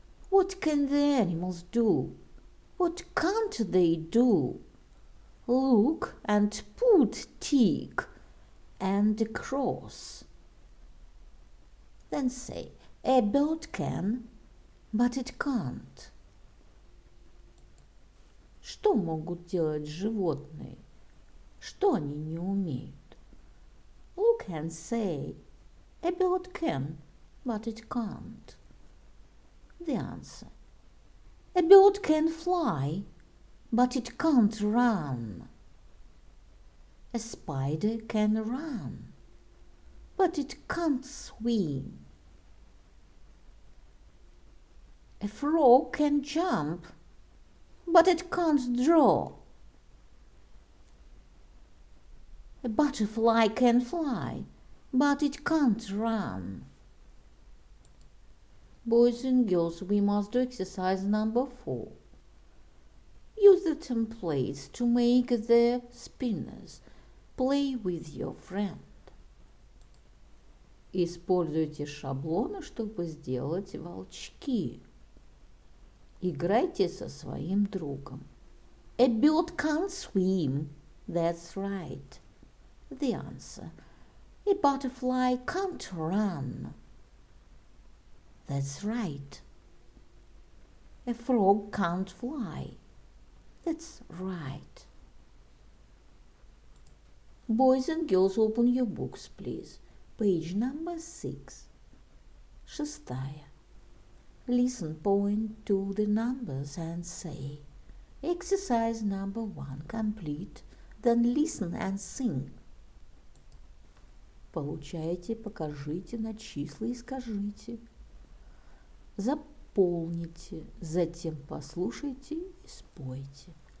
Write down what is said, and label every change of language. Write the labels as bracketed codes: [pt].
[en] What can the animals do? What can't they do? Look and put tick and a cross. Then say, a bird can, but it can't. [ru] Что могут делать животные? Что они не умеют? [en] Look and say, a bird can, but it can't. The answer. A bird can fly, but it can't run. A spider can run, but it can't swim. A frog can jump, but it can't draw. A butterfly can fly, but it can't run. Boys and girls, we must do exercise number 4. Use the templates to make the spinners. Play with your friend. [ru] Используйте шаблоны, чтобы сделать волчки. Играйте со своим другом. [en] A bird can't swim, That's right. The answer. A butterfly can't run. That's right. A frog can't fly. That's right. Boys and girls, open your books, please. Page number 6. [ru] Шестая. [en] Listen, point to the numbers and say, exercise number 1 complete, then listen and sing. [ru] Получаете, покажите на числа и скажите. Заполните, затем послушайте и спойте.